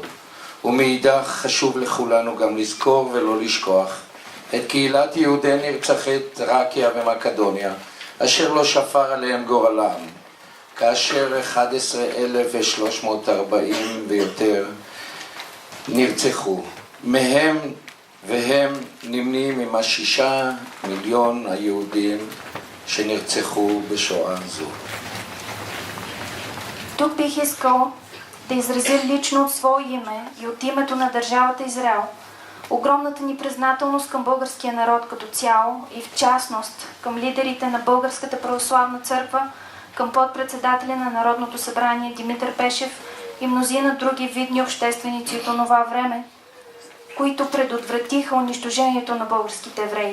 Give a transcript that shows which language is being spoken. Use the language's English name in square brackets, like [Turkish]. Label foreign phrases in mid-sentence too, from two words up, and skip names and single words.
[Hebrew] ומאידך חשוב לכולנו גם לזכור ולא לשכוח את קהילת יהודי נרצחי תראקיה ומקדוניה, אשר לא שפר עליהם גורלם, כאשר 11,340 ויותר נרצחו. והם נמנים עם 6 מיליון היהודים שנרצחו בשואה זו. [Bulgarian] Тук бих искал да изразя лично от свое име и от името на държавата Израел огромната ни признателност към българския народ като цяло и в частност към лидерите на Българската православна църква, към подпредседателя на Народното събрание Димитър Пешев и мнозина други видни общественици от онова време, които предотвратиха унищожението на българските евреи.